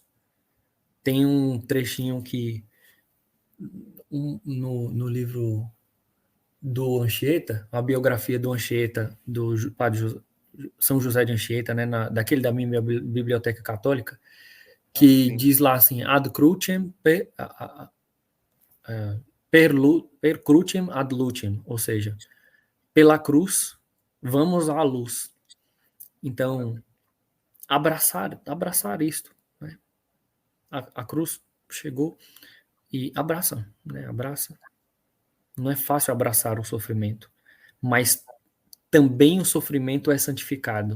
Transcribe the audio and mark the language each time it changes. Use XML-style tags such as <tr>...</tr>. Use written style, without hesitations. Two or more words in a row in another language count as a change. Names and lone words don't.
<pt>Tem um trechinho que no livro do Anchieta, a biografia do Anchieta, do padre São José de Anchieta, né, daquele da minha biblioteca católica, que diz lá assim,</pt> <la>ad crucem per crucem ad lucem,</la> <pt>ou seja, pela cruz vamos à luz. Então, abraçar isto, né? A cruz chegou e abraça, né? Abraça. Não é fácil abraçar o sofrimento, mas também o sofrimento é santificado.</pt>